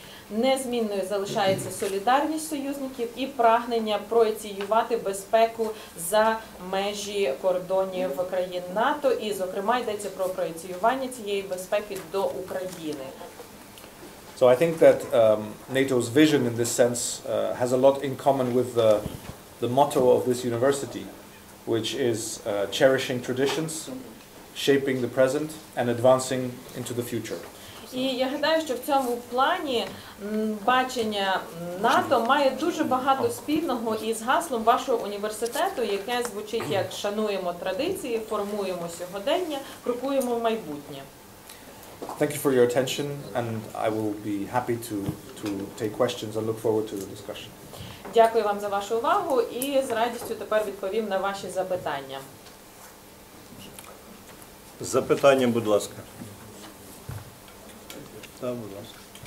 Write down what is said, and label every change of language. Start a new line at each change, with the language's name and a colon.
Ukrainian: Незмінною залишається солідарність союзників і прагнення проініціювати безпеку за межі кордонів країн НАТО, і, зокрема, йдеться про проініціювання цієї безпеки до України.
English: So I think that NATO's vision in this sense has a lot in common with the motto of this university, which is cherishing traditions, shaping the present and advancing into the future.
Ukrainian: І я гадаю, що в цьому плані бачення НАТО має дуже багато спільного із гаслом вашого університету, яке звучить як «Шануємо традиції, формуємо сьогодення, крокуємо в майбутнє».
English: Thank you for your attention and I will be happy to take questions and look forward to the discussion.
Ukrainian: Дякую вам за вашу увагу і з радістю тепер відповім на ваші запитання. Запитання, будь ласка. Так, будь ласка.